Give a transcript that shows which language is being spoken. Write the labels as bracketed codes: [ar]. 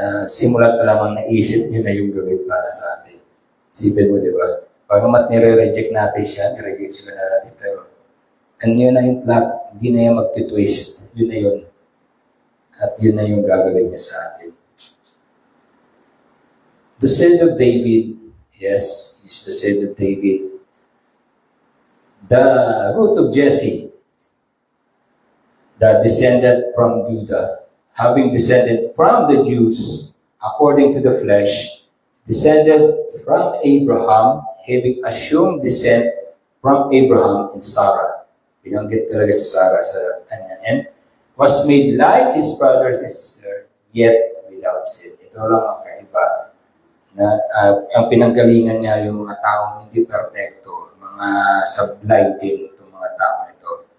[tl] Simulat pa lamang naisip niyo na yung gawin para sa atin. Isipin mo, di ba? Pagamat nire-reject natin siya, nire-reject sila natin, pero yun na yung plot, hindi na yung magtitwist, yun na yun. At yun na yung gagawin niya sa atin. [en] The seed of David, yes, is the seed of David. The root of Jesse, the descendant from Judah, having descended from the Jews according to the flesh, descended from Abraham, having assumed descent from Abraham and Sarah. [tl] Binanggit talaga si Sarah sa kanya. [en] And was made like his brothers and sisters, yet without sin. [tl] Ito lang ang kaiba. Na, ang pinanggalingan niya yung mga taong hindi perfecto, mga sablay din itong mga taong ito.